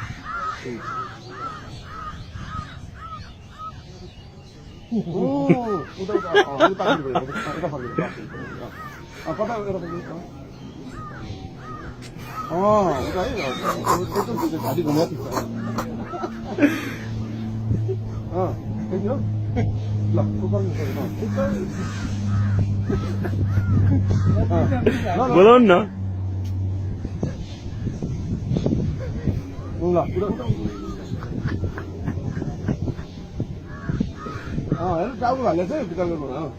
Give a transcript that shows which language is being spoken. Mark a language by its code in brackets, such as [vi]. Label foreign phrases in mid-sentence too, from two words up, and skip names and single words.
[id] Udah. Ini pakai dulu. Kita pakai dulu. Apa dah kita pakai? Udah ya. Itu sudah tadi gua lihat. [ko] 그죠? 라, 뭐라나? 몰라. 얘는 짜고 갈렸어요. 기다려보나.